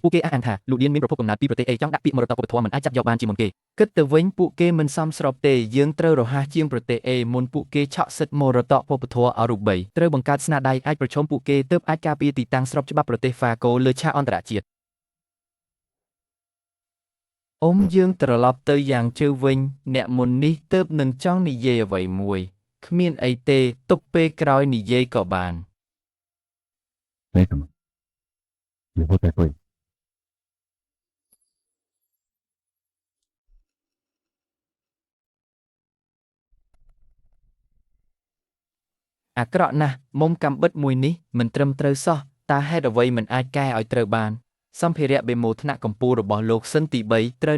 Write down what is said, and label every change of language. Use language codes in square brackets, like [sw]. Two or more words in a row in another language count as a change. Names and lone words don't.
[km] ពួកគេអះអាងថាលូឌៀនមានប្រភពកំណើតពីប្រទេស A ចង់ដាក់ពាក្យមរតកវប្បធម៌មិនអាចចាប់យកបានជាមុនគេគិតទៅវិញពួកគេមិនសមស្របទេយើងត្រូវរហ័សជាងប្រទេស A មុនពួកគេឆក់សិទ្ធិមរតកវប្បធម៌អរូបីត្រូវបង្កើតស្នាដៃអាចប្រឈមពួកគេទើបអាចការពារទីតាំងស្របច្បាប់ប្រទេសហ្វាកូលើឆាកអន្តរជាតិអ៊ំយើងត្រឡប់ទៅយ៉ាងជើវិញអ្នកមុននេះទើបនឹងចង់និយាយអ្វីមួយគ្មានអីទេទុកពេលក្រោយនិយាយក៏បាន [zh] 没什么，以后再说。 [km] អាក្រក់ណាស់មុំកំបិតមួយនេះមិនត្រឹមត្រូវសោះតើហេតុអ្វីមិនអាចកែឲ្យត្រូវបានសម្ភារៈបេម៉ូថ្នាក់កម្ពុជារបស់លោកសិនទី3ត្រូវ